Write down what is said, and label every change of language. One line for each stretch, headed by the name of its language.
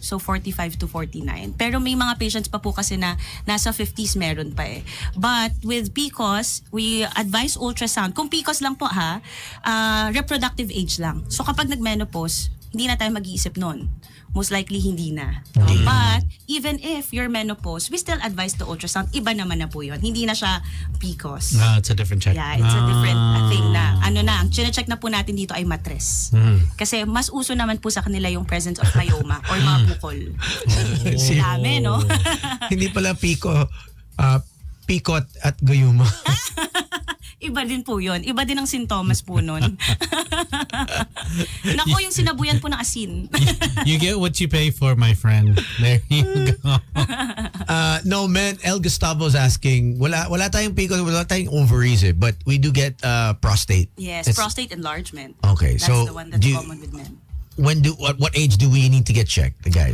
Filipino: So 45 to 49. Pero may mga patients pa po kasi na nasa 50s meron pa
English: But with PCOS, we advise ultrasound.
Filipino: Kung PCOS lang po reproductive age lang. So kapag nag-menopause, hindi na tayo mag-iisip nun. Most likely, hindi na.
English: But, even if you're menopause, we still advise the ultrasound.
Filipino: Iba naman na po yun. Hindi na siya PCOS.
English: It's a different check. Yeah, it's a different thing na.
Filipino: Ang chine-check na po natin dito ay matres. Kasi mas uso naman po sa kanila yung presence of myoma or mga bukol. Dami, no? Hindi pala pikot at guyuma. Iba din po yun. Iba din ang sintomas po nun. Nako, yung sinabuyan po ng asin.
English: You get what you pay for, my friend. There you go. No, man, El Gustavo's asking,
Filipino: wala tayong PCOS, wala tayong ovaries
English: but we do get prostate. Yes, It's- prostate enlargement. Okay, That's so the one that's common with men. what age do we need to get checked, guys?